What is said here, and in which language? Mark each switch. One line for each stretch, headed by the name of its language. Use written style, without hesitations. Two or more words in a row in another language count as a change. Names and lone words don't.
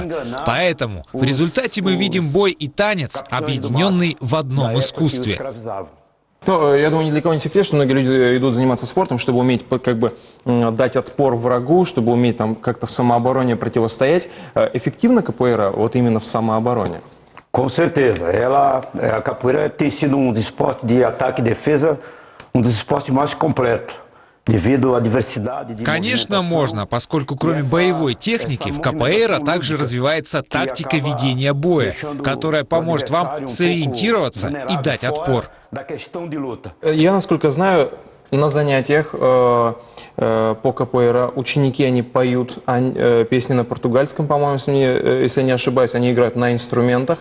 Russian: Поэтому в результате мы видим бой и танец, объединенный в одном искусстве. Ну, я думаю, ни для кого не секрет, что многие люди идут заниматься спортом, чтобы уметь как бы дать отпор врагу, чтобы уметь там как-то в самообороне противостоять. Эффективна капоэйра вот именно в самообороне?
Portuguese: Com certeza. A capoeira tem sido dos esportes de ataque e defesa, dos esportes mais completos.
Russian: Конечно, можно, поскольку кроме боевой техники в капоэйра также развивается тактика ведения боя, которая поможет вам сориентироваться и дать отпор. Я, насколько знаю, на занятиях по капоэйра ученики, они поют песни на португальском, по-моему, если я не ошибаюсь, они играют на инструментах.